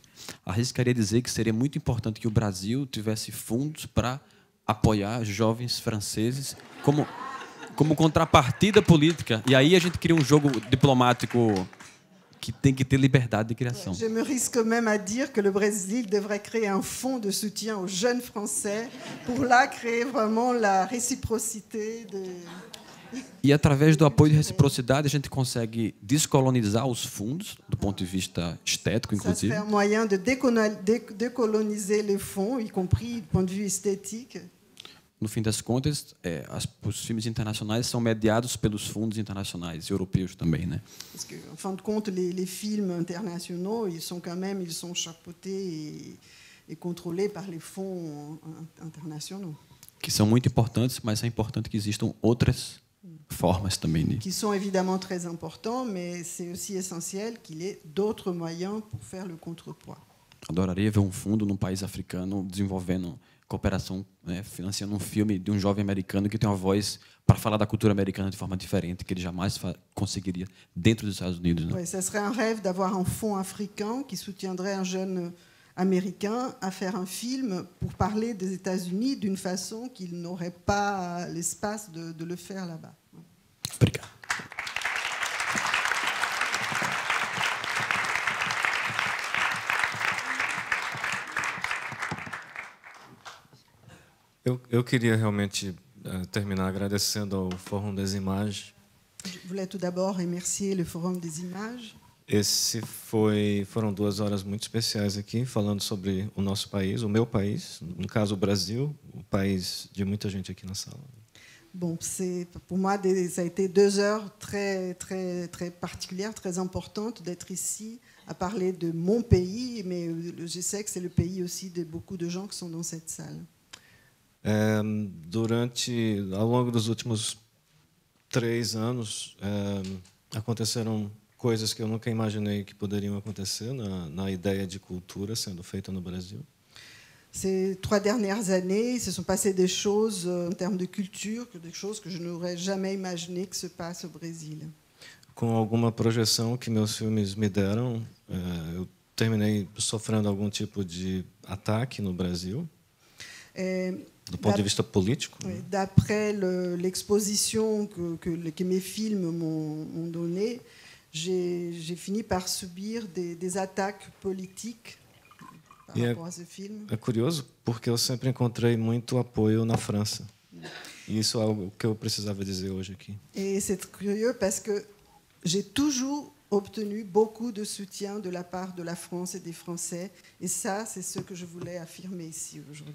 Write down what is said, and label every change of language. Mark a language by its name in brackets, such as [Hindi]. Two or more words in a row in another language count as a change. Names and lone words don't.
[Portuguese] Arriscaria dizer que seria muito importante que o Brasil tivesse fundos para apoiar jovens franceses como contrapartida política. E aí a gente cria um jogo diplomático que tem que ter liberdade de criação. [French] Je me risque même à dire que le Brésil devrait créer un fonds de soutien aux jeunes Français pour là créer vraiment la réciprocité de... [Portuguese] E através do apoio de reciprocidade a gente consegue descolonizar os fundos do ponto de vista estético, [French] Ça [Portuguese] inclusive. [French] serait un moyen de décoloniser les fonds, y compris du point de vue esthétique. [Portuguese] No fim das contas, os filmes internacionais são mediados pelos fundos internacionais, europeus também, né? [French] Parce que, en fin de compte, les films internationaux, ils sont chapeautés et contrôlés par les fonds internationaux. [Portuguese] Que são muito importantes, mas é importante que existam outras formas também. [French] Qui sont évidemment très importants, mais c'est aussi essentiel qu'il y ait d'autres moyens pour faire le contrepoids. [Portuguese] Adoraria ver um fundo num país africano desenvolvendo cooperação, né, financiando um filme de um jovem americano que tem uma voz para falar da cultura americana de forma diferente, que ele jamais conseguiria dentro dos Estados Unidos. Né? [French] Ouais, ça serait un rêve d'avoir un fonds africain qui soutiendrait un jeune américain à faire un film pour parler des États-Unis d'une façon qu'il n'aurait pas l'espace de le faire là-bas. [Portuguese] Obrigado. Eu queria realmente terminar agradecendo ao Fórum das Imagens. [French] Je voulais tout d'abord remercier le Forum des Images. [Portuguese] Foram 2 horas muito especiais aqui, falando sobre o nosso país, o meu país, no caso o Brasil, o país de muita gente aqui na sala. [French] Bon, pour moi, ça a été 2 heures très particulières, très importantes d'être ici à parler de mon pays, mais je sais que c'est le pays aussi de beaucoup de gens qui sont dans cette salle. [Portuguese] Ao longo dos últimos 3 anos, aconteceram coisas que eu nunca imaginei que poderiam acontecer na ideia de cultura sendo feita no Brasil. [French] Ces 3 dernières années, il se sont passées des choses en termes de culture, des choses que je n'aurais jamais imaginé que se passent au Brésil. [Portuguese] Com alguma projeção que meus filmes me deram, eu terminei sofrendo algum tipo de ataque no Brasil. Do ponto de vista político. [French] D'après l'exposition que mes films m'ont donnée, j'ai fini par subir des attaques politiques par rapport à ce film. [Portuguese] É curioso porque eu sempre encontrei muito apoio na França. E isso é algo que eu precisava dizer hoje aqui. [French] Et c'est curieux parce que j'ai toujours obtenu beaucoup de soutien de la part de la France et des Français. Et ça, c'est ce que je voulais affirmer ici aujourd'hui.